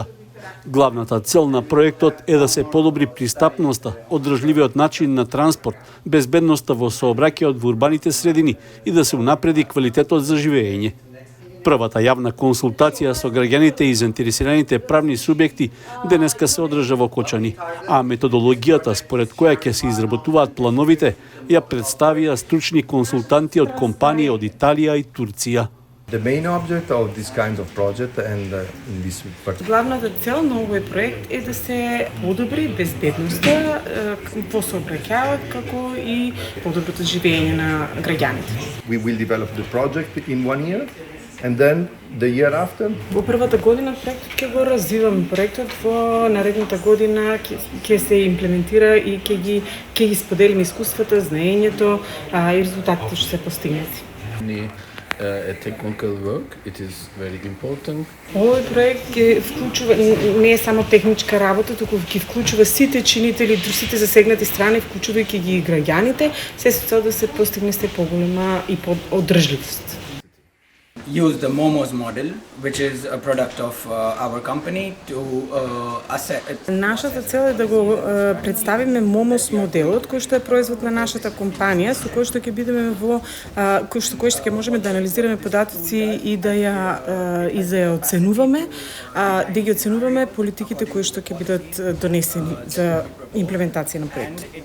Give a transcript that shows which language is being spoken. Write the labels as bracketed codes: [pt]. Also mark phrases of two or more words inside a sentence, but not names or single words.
[mk] Главната цел на проектот е да се подобри пристапноста, одржливиот начин на транспорт, безбедноста во сообраќајот во урбаните средини и да се унапреди квалитетот за живеење. Првата јавна консултација со граѓаните и заинтересираните правни субјекти денеска се одржа во Кочани, а методологијата според која ќе се изработуваат плановите ја представија стручни консултанти од компании од Италија и Турција. [en] The main object of this kind of project and in this [mk] Главната цел на овој проект е да се подобри безбедноста во сообраќајот како и подоброто живење на граѓаните. [en] we will develop the project in 1 year and then the year after [mk] Во првата година проектот ќе го развиваме. Проектот во наредната година ќе се имплементира и ќе ги споделиме искуствата, знаењето и резултатите што се постигнати. [en] A technical work, it is very important. [mk] Овој проект ќе вклучува не е само техничка работа, туку ќе вклучува сите чинители, сите засегнати страни, вклучувајќи ги и граѓаните, се со цел да се постигне се поголема и одржливост. [en] Use the Momos model, which is a product of our company, to assess. [mk] Нашата цел е да го представиме Momos моделот, кој што е производ на нашата компанија, со кој што ќе бидеме во кој што ќе можеме да анализираме податоци и да ја оценуваме, да ги оценуваме политиките кои што ќе бидат донесени за имплементација на проектот.